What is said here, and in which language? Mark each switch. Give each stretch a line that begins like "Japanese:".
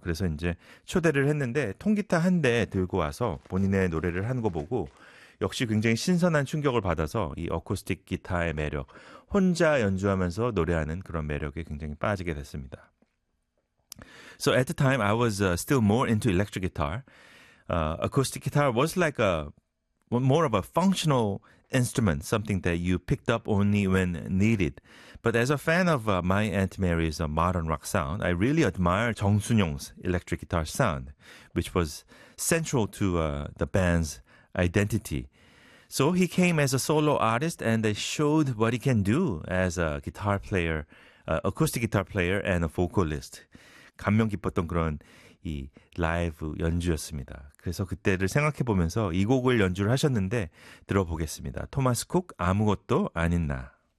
Korean: 그래서 이제 초대를 했는데 통기타 한대 들고 와서 본인의 노래를 한거 보고 역시 굉장히 신선한 충격을 받아서 이 어쿠스틱 기타의 매력, 혼자 연주하면서 노래하는 그런 매력에 굉장히 빠지게 됐습니다.
English: So at the time I was still more into electric guitar. Acoustic guitar was like a more of a functional instrument, something that you picked up only when needed. But as a fan of My Aunt Mary's modern rock sound, I really admire 정순용's electric guitar sound, which was central to the band's identity. So he came as a solo artist and showed what he can do as a guitar player, acoustic guitar player and a vocalist.
Korean: 감명 깊었던 그런 이 라이브 연주였습니다. 그래서 그때를 생각해 보면서 이 곡을 연주를 하셨는데 들어보겠습니다. 토마스 쿡 아무것도 아닌 나.